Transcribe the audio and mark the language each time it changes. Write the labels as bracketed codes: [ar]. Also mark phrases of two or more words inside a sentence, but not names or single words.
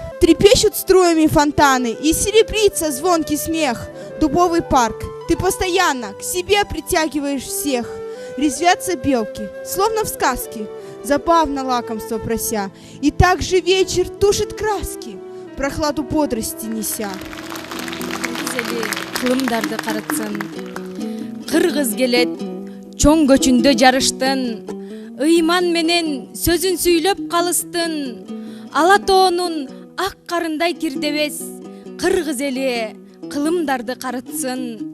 [ru] Трепещут струями фонтаны, и серебрится звонкий смех. Дубовый парк, ты постоянно к себе притягиваешь всех. Резвятся белки, словно в сказке, забавно лакомство прося, и так же вечер тушит краски, прохладу бодрости неся. [ky] Кылымдарды каратсын, кыргыз келет, чоң көчүндө жарыштын, ыйман менен сөзүн сүйлөп калыстын, ала тоонун ак карындай тирдебес, кыргыз эли кылымдарды каратсын.